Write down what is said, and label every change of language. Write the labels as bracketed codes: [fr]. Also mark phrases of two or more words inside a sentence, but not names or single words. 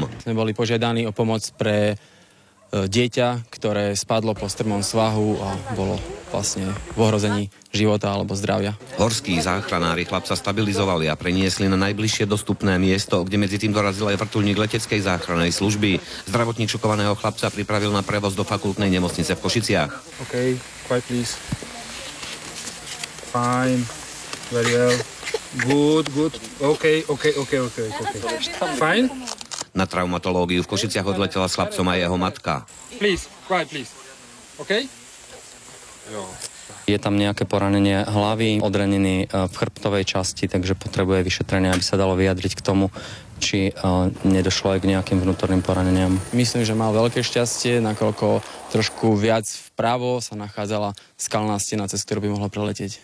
[sk] Sme boli požiadaní o pomoc pre dieťa, ktoré spadlo po strmom svahu a bolo vlastne v ohrození života alebo zdravia. Horskí záchranári chlapca stabilizovali a preniesli na najbližšie dostupné miesto, kde medzi tým dorazil aj vrtuľník leteckej záchrannej služby. Zdravotník šokovaného chlapca pripravil na prevoz do fakultnej nemocnice v Košiciach. [en] OK, quiet please. Fine, very well. Good. OK. Fine? [sk] Na traumatológiu v Košiciach odletela s chlapcom aj jeho matka. [en] Please, quiet please. OK? [sk] Je tam nejaké poranenie hlavy, odranenie v chrbtovej časti, takže potrebuje vyšetrenie, aby sa dalo vyjadriť k tomu, či nedošlo aj k nejakým vnútorným poraneniam. Myslím, že mal veľké šťastie, nakoľko trošku viac vpravo sa nachádzala skalná stena, cez ktorú by mohla preletieť.